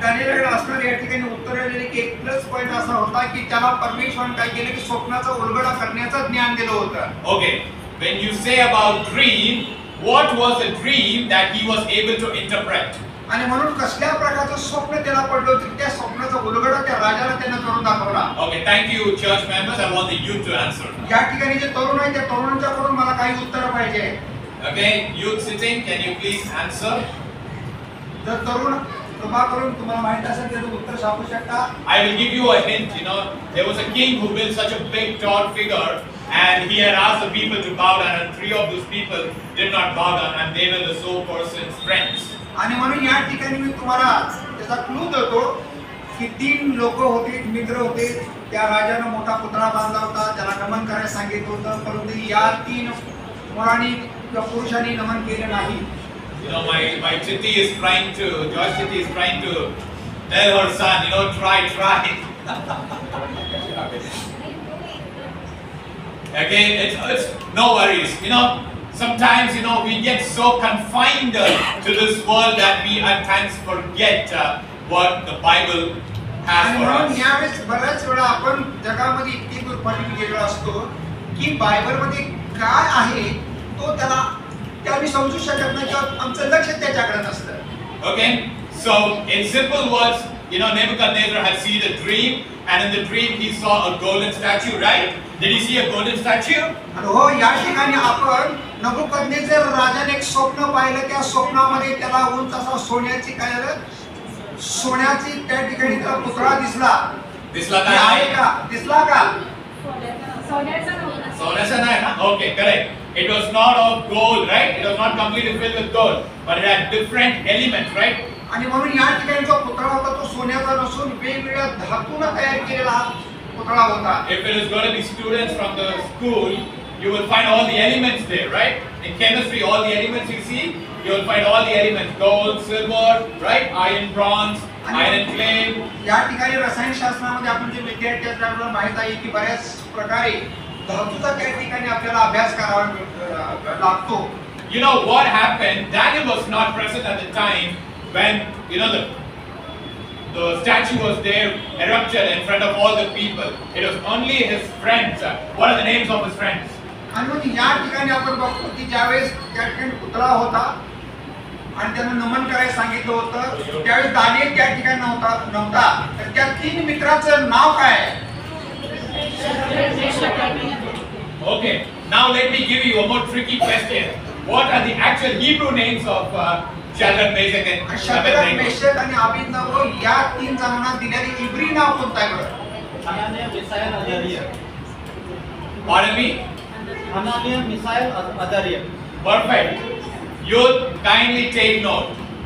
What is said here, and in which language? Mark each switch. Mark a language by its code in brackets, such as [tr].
[mr] दानिएलने असणारे या ठिकाणी उत्तर दिले की एक प्लस पॉइंट असा होता की त्याला परमेश्वराने काय केलं की स्वप्नाचा उलगडा करण्याचं ज्ञान दिलं होतं. [en] Okay, when you say about dream, what was the dream that he was able to interpret? [mr] आणि म्हणून कसल्या प्रकारचं स्वप्न त्याला पडलं होतं, त्या स्वप्नाचा उलगडा त्या राजाला त्याने करून दाखवला. [en] Okay, thank you, church members. I want the youth to answer. [mr] या ठिकाणी जे तरुण आहेत त्या तरुणांच्याकडून मला काही उत्तर पाहिजे. [en] Okay, youth sitting, can you please answer? [mr] जर तरुण कृपा करून तुम्हाला माहित असेल त्याचं उत्तर सांगू शकता. [en] I will give you a hint. You know, there was a king who built such a big, tall figure, and he had asked the people to bow down, and 3 of those people did not bow down, and they were the sole person's friends. [mr] आणि म्हणून या ठिकाणी मी तुम्हाला त्याचा clue देतो की 3 लोक होते, मित्र होते. त्या राजाने मोठा पुतळा बांधला होता, त्याला नमन करायला सांगितलं होतं, परंतु या 3 मुलांनी किंवा पुरुषांनी नमन केलं नाही. [en] You know, my Chitti is trying to, Joyce Chitti is trying to tell her son, you know, try. Again, it's no worries. You know, sometimes, you know, we get so confined to this world that we at times forget what the Bible has [mr] आणि [en] for [mr] म्हणून [en] us. [mr] यावेळेस बऱ्याच वेळा आपण जगामध्ये इतकी गुरफटून गेलेलो असतो की बायबलमध्ये काय आहे तो त्याला आम्ही समजू शकत नाही किंवा आमचं लक्ष त्याच्याकडे नसतं. [en] Okay, so in simple words, you know, Nebuchadnezzar had seen a dream, and in the dream he saw a golden statue, right? Did he see a golden statue? [mr] आणि हो, या ठिकाणी आपण नबुकदनेस्सर राजाने एक स्वप्न पाहिलं. त्या स्वप्नामध्ये त्याला उंच असा सोन्याची काय झालं, सोन्याची त्या ठिकाणी त्याला पुतळा दिसला. दिसला हे आहे काय? का? दिसला का? सोन्याचा नाही ना? [en] Okay, correct. It was not of gold, right? It was not completely filled with gold, but it had different elements, right? [mr] आणि म्हणून या ठिकाणी जो पुतळा होता तो सोन्याचा नसून वेगवेगळ्या धातूने तयार केलेला पुतळा होता. [en] If it is going to be students from the school, you will find all the elements there, right? In chemistry, all the elements you see, you will find all the elements: gold, silver, right? Iron, bronze, iron, clay. [mr] या ठिकाणी रसायनशास्त्रामध्ये आपण जे विद्यार्थी असतात आपल्याला माहित आहे की बऱ्याच प्रकारे धातूचा त्या ठिकाणी आपल्याला अभ्यास करावा लागतो. [en] You know what happened? Daniel was not present at the time when, you know, the statue was there erupted in front of all the people. It was only his friends. What are the names of his friends? [mr] आणि मग या ठिकाणी आपण बघतो की ज्यावेळेस त्या ठिकाणी पुतळा होता आणि त्यांना नमन करायला सांगितलं होतं, त्यावेळेस दानिएल त्या ठिकाणी नव्हता. तर त्या 3 मित्राचं नाव काय आहे? [en] Okay, Now let me give you a more tricky question. What are the actual Hebrew names of Shadrach, Meshach and [mr] शाद्रक, [en] Abednego? [mr] Meshach आणि अबेदnego या 3 जणांना दिलेले इब्री नाव कोणतं आहे बरं? [en] Hananiah, Mishael, Azariah. Pardon me? Hananiah, Mishael, Azariah. Perfect. You kindly take note.